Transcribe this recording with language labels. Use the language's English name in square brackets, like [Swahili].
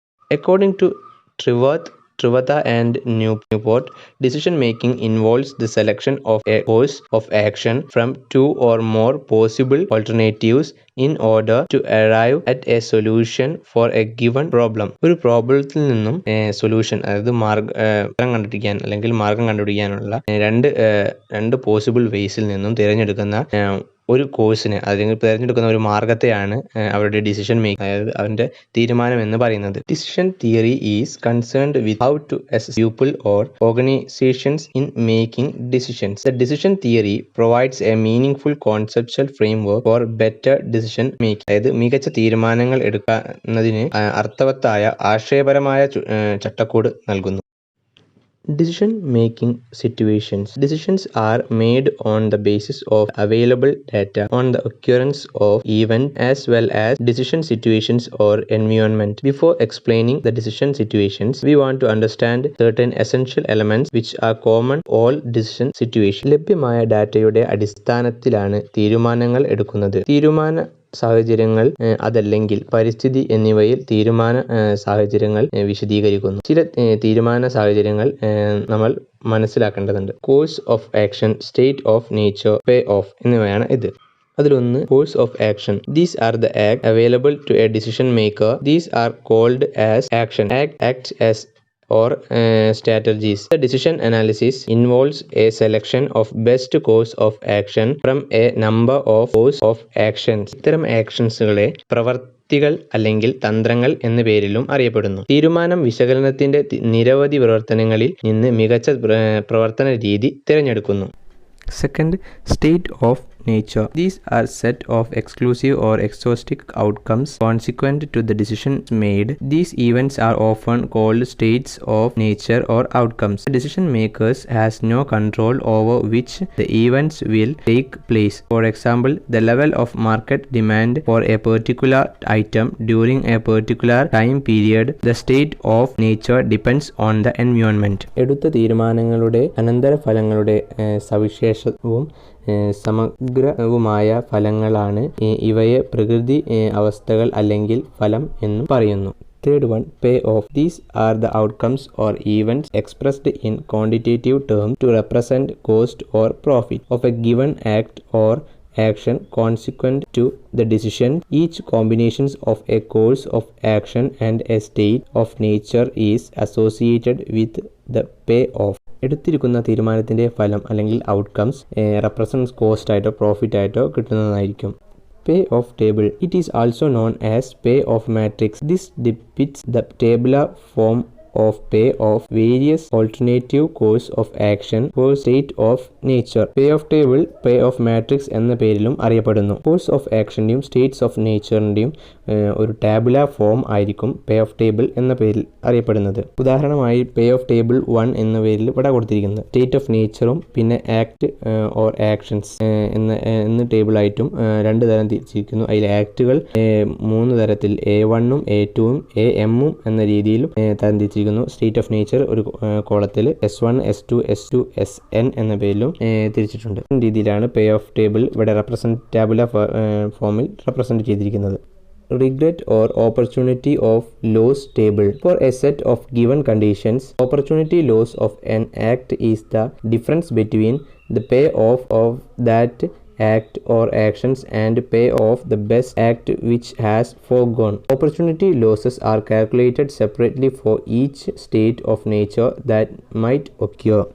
[English] According to Trivata and Newport, decision making involves the selection of a course of action from two or more possible alternatives in order to arrive at a solution for a given problem. [Malayalam] ഒരു പ്രോബ്ലത്തിൽ നിന്നും solution, അതായത് മാർഗം കണ്ടുപിടിക്കാനുള്ള രണ്ട് possible വേസിൽ നിന്നും തിരഞ്ഞെടുക്കുന്ന ഒരു കോഴ്സിനെ അല്ലെങ്കിൽ തിരഞ്ഞെടുക്കുന്ന ഒരു മാർഗത്തെയാണ് അവരുടെ ഡിസിഷൻ മേക്കിംഗ്, അതായത് അവൻ്റെ തീരുമാനം എന്ന് പറയുന്നത്. [English] Decision theory is concerned with how to assess people or organisations in making decisions. The decision theory provides a meaningful conceptual framework for better decision making. [Malayalam] അതായത് മികച്ച തീരുമാനങ്ങൾ എടുക്കുന്നതിന് അർത്ഥവത്തായ ആശയപരമായ ചട്ടക്കൂട് നൽകുന്നു. [English] Decision making situations. Decisions are made on the basis of available data on the occurrence of event as well as decision situations or environment. Before explaining the decision situations, we want to understand certain essential elements which are common all decision situations. [Malayalam] ലഭ്യമായ ഡാറ്റയുടെ അടിസ്ഥാനത്തിലാണ് തീരുമാനങ്ങൾ എടുക്കുന്നത്. തീരുമാന സാഹചര്യങ്ങൾ അതല്ലെങ്കിൽ പരിസ്ഥിതി എന്നിവയിൽ തീരുമാന സാഹചര്യങ്ങൾ വിശദീകരിക്കുന്നു. ചില തീരുമാന സാഹചര്യങ്ങൾ നമ്മൾ മനസ്സിലാക്കേണ്ടതുണ്ട്. Course of action, state of nature, pay of എന്നിവയാണ് ഇത്. അതിലൊന്ന് [English] Course of action. These are the act available to a decision maker. These are called as action. Acts as or strategies. The decision analysis involves a selection of best course of action from a number of course of actions. [Malayalam] ഇത്തരം ആക്ഷൻസുകളെ പ്രവർത്തികൾ അല്ലെങ്കിൽ തന്ത്രങ്ങൾ എന്ന പേരിലും അറിയപ്പെടുന്നു. തീരുമാനം വിശകലനത്തിന്റെ നിരവധി പ്രവർത്തനങ്ങളിൽ നിന്ന് മികച്ച പ്രവർത്തന രീതി തിരഞ്ഞെടുക്കുന്നു. [English] Second, state of nature. These are set of exclusive or exhaustive outcomes consequent to the decisions made. These events are often called states of nature or outcomes. The decision makers has no control over which the events will take place. For example, the level of market demand for a particular item during a particular time period. The state of nature depends on the environment. [Malayalam] എടുത്ത തീരുമാനങ്ങളുടെ അനന്തരഫലങ്ങളുടെ സവിശേഷവും സമഗ്രവുമായ ഫലങ്ങളാണ് ഇവയെ പ്രകൃതി അവസ്ഥകൾ അല്ലെങ്കിൽ ഫലം എന്നും പറയുന്നു. [English] Third one, pay off. These are the outcomes or events expressed in quantitative terms to represent cost or profit of a given act or action consequent to the decision. Each combination of a course of action and a state of nature is associated with the pay off. [Malayalam] എടുത്തിരിക്കുന്ന തീരുമാനത്തിൻ്റെ ഫലം അല്ലെങ്കിൽ outcomes represents cost ആയിട്ടോ profit ആയിട്ടോ കിട്ടുന്നതായിരിക്കും. [English] Pay off table. It is also known as pay off matrix. This depicts the tabular form of pay off various alternative course of action for state of nature. [Malayalam] Pay off table, pay off matrix എന്ന പേരിലും അറിയപ്പെടുന്നു. Course of ആക്ഷൻ്റെയും States of നേച്ചറിൻ്റെയും ഒരു tabular form ആയിരിക്കും പേ of table എന്ന പേരിൽ അറിയപ്പെടുന്നത്. ഉദാഹരണമായി പേ of table 1 എന്ന പേരിൽ ഇവിടെ കൊടുത്തിരിക്കുന്നത്. സ്റ്റേറ്റ് ഓഫ് നേച്ചറും പിന്നെ ആക്ട് ഓർ ആക്ഷൻസ് എന്ന ടേബിളായിട്ടും രണ്ട് തരം തിരിച്ചിരിക്കുന്നു. അതിൽ ആക്ടുകൾ 3 തരത്തിൽ A1ഉം A2ഉം AM എന്ന രീതിയിലും തരം തിരിച്ചിരിക്കുന്നു. സ്റ്റേറ്റ് ഓഫ് നേച്ചർ ഒരു കോളത്തിൽ S1, S2, S2, SN എന്ന പേരിലും തിരിച്ചിട്ടുണ്ട്. ഈ രീതിയിലാണ് പേ ഓഫ് ടേബിൾ ഇവിടെ ടാബുലാർ ഫോമിൽ റെപ്രസെൻറ്റ് ചെയ്തിരിക്കുന്നത്. [English] Regret or opportunity of loss table. For a set of given conditions, opportunity loss of an act is the difference between the payoff of that act or actions and pay off the best act which has foregone. Opportunity losses are calculated separately for each state of nature that might occur.